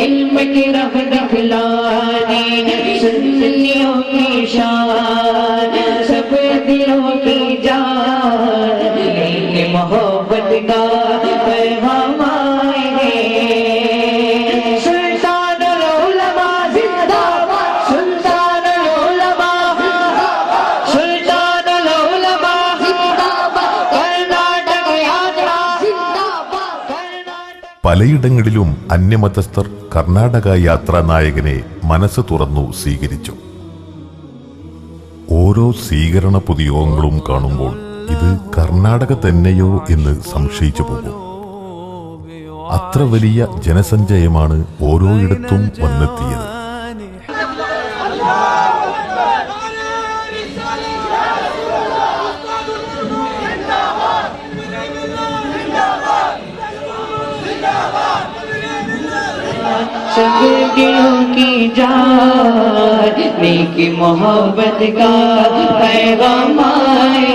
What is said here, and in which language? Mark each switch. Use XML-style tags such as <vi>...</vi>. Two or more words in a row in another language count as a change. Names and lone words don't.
<hi>इल्म की रख दिखलाने सुन्नियों की शान, सब दिलों की जान, मोहब्बत का पैगाम आए हैं। सुल्तानुल उलमा जिंदाबाद, सुल्तानुल उलमा, सुल्तानुल उलमा जिंदाबाद, कर्नाटक यात्रा जिंदाबाद, कर्नाटक.</hi> <ml>പലയിടങ്ങളിലും അന്യമതസ്ഥർ കർണാടക യാത്രാ നായകനെ മനസ്സ് തുറന്നു സ്വീകരിച്ചു. ഓരോ സ്വീകരണ പൊതുയോഗങ്ങളും കാണുമ്പോൾ ഇത് കർണാടക തന്നെയോ എന്ന് സംശയിച്ചു പോകും. അത്ര വലിയ ജനസഞ്ചയമാണ് ഓരോയിടത്തും വന്നെത്തിയത്.</ml> <hi>सब दिलों की जान, नेकी मोहब्बत का पैगाम आए</hi>